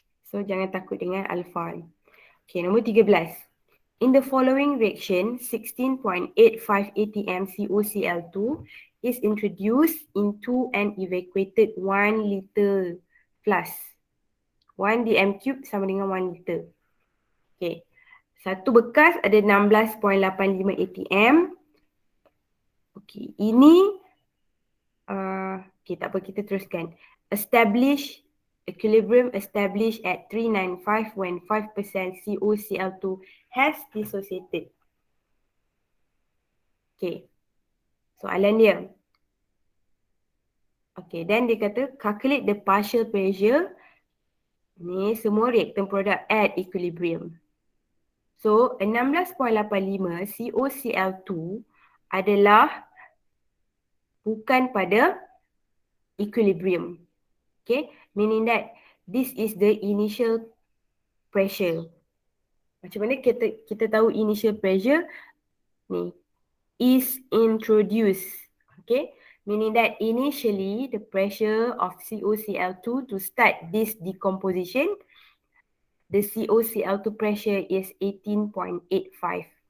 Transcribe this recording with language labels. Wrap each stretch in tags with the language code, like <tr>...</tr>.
<ms>So jangan takut dengan alpha ni. Okay, nombor 13.</ms> <en>In the following reaction, 16.85 atm COCl2 is introduced into an evacuated 1 liter flask.</en> <ms>1 dm cube sama dengan 1 liter. Okay. Satu bekas ada 16.85 atm. Okay. Ini, okay, tak apa, kita teruskan.</ms> <en>Establish equilibrium established at 395 when 5% COCl2 has dissociated.</en> <ms>Okay. Soalan dia.</ms> <en>Okay, then</en> <ms>dia kata</ms> <en>calculate the partial pressure.</en> <ms>Ni semua</ms> <en>reactant product at equilibrium.</en> <ms>So 16.85 COCl2 adalah bukan pada equilibrium.</ms> <en>Okay, meaning that this is the initial pressure.</en> <ms>Macam mana kita tahu initial pressure? Ni,</ms> <en>is introduced. Okay, meaning that initially the pressure of COCl2 to start this decomposition, the COCl2 pressure is 18.85.</en>